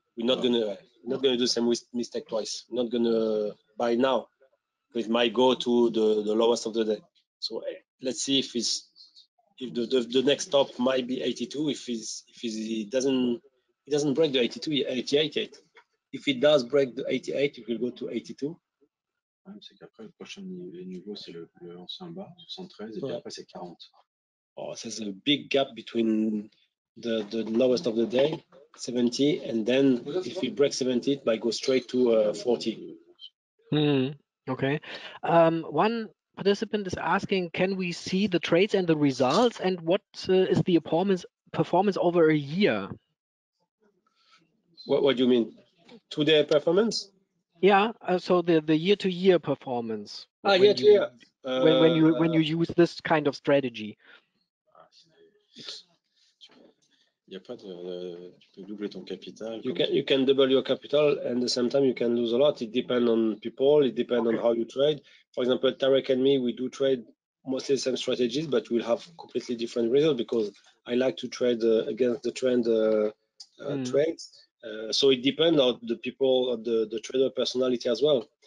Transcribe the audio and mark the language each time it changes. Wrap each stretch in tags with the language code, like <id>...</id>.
<en>We're not gonna do the same mistake twice. We're not gonna buy now. It might go to the lowest of the day. So let's see if the next stop might be 82. If it doesn't break the 82, 88. If it does break the 88, it will go to 82.</en> <fr>C'est qu'après le prochain niveau c'est le ancien bas 73 et puis après c'est 40.</fr> <en>there's a big gap between the lowest of the day, 70, and then if it breaks 70, it might go straight to 40. Okay. One participant is asking, can we see the trades and the results, and what is the performance over a year? What do you mean? 2-day performance? Yeah, so the year-to-year performance. Year. When you use this kind of strategy.</en> <fr>Tu peux doubler ton capital.</fr> <en>You can double your capital, and at the same time you can lose a lot. It depends on people. It depends on how you trade. For example, Tarek and me, we do trade mostly the same strategies, but we'll have completely different results because I like to trade against the trend trades. So it depends on the people, on the trader personality as well.</en>